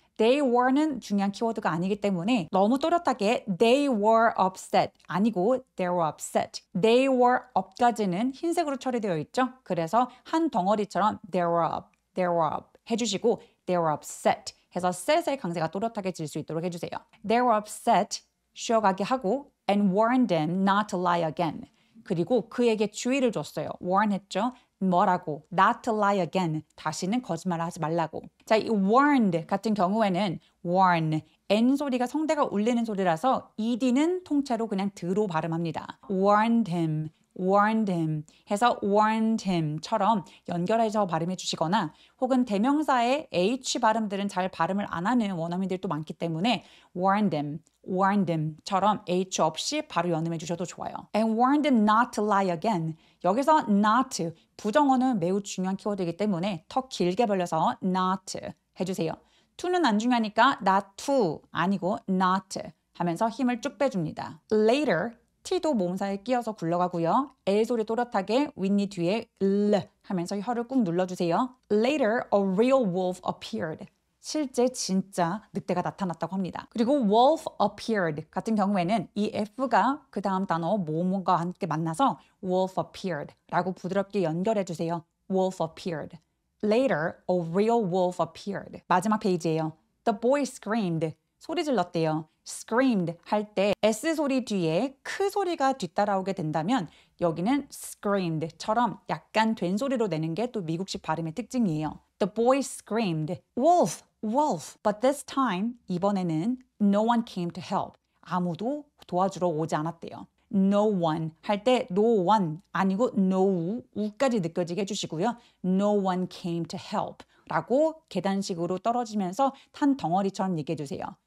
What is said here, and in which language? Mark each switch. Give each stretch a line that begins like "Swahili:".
Korean: They were는 중요한 키워드가 아니기 때문에 너무 또렷하게 they were upset 아니고 they were upset. They were up까지는 흰색으로 처리되어 있죠. 그래서 한 덩어리처럼 they were up 해주시고 they were upset 해서 set의 강세가 또렷하게 질 수 있도록 해주세요.
English: They were upset
Korean: 쉬어가게 하고
English: and warned them not to lie again.
Korean: 그리고 그에게 주의를 줬어요.
English: warn
Korean: 했죠. 뭐라고?
English: Not to lie again.
Korean: 다시는 거짓말을 하지 말라고. 자, 이 warned 같은 경우에는 warn, N 소리가 성대가 울리는 소리라서 ED는 통째로 그냥 드로 발음합니다. warned him 해서 warned him처럼 연결해서 발음해 주시거나 혹은 대명사의 H 발음들은 잘 발음을 안 하는 원어민들도 많기 때문에 warned him처럼 H 없이 바로 연음해 주셔도 좋아요.
English: And warned him not to lie again.
Korean: 여기서 not, 부정어는 매우 중요한 키워드이기 때문에 더 길게 벌려서 not 해주세요. to는 안 중요하니까 not to 아니고 not 하면서 힘을 쭉 빼줍니다. later T도 모음사에 끼어서 굴러가고요. L 소리 또렷하게 윗니 뒤에 L 하면서 혀를 꾹 눌러주세요.
English: Later, a real wolf appeared.
Korean: 실제 진짜 늑대가 나타났다고 합니다. 그리고 wolf appeared 같은 경우에는 이 F가 그 다음 단어 모음과 함께 만나서 wolf appeared 라고 부드럽게 연결해 주세요.
English: wolf appeared. Later, a real wolf appeared.
Korean: 마지막 페이지예요.
English: The boy screamed.
Korean: 소리 질렀대요. screamed 할 때 S 소리 뒤에 크 소리가 뒤따라오게 된다면 여기는 screamed처럼 약간 된 소리로 내는 게 또 미국식 발음의 특징이에요.
English: The boy screamed, wolf. But this time,
Korean: 이번에는
English: no one came to help.
Korean: 아무도 도와주러 오지 않았대요. No one 할 때 no one 아니고 no, 우까지 느껴지게 해주시고요.
English: No one came to help
Korean: 라고 계단식으로 떨어지면서 탄 덩어리처럼 얘기해 주세요.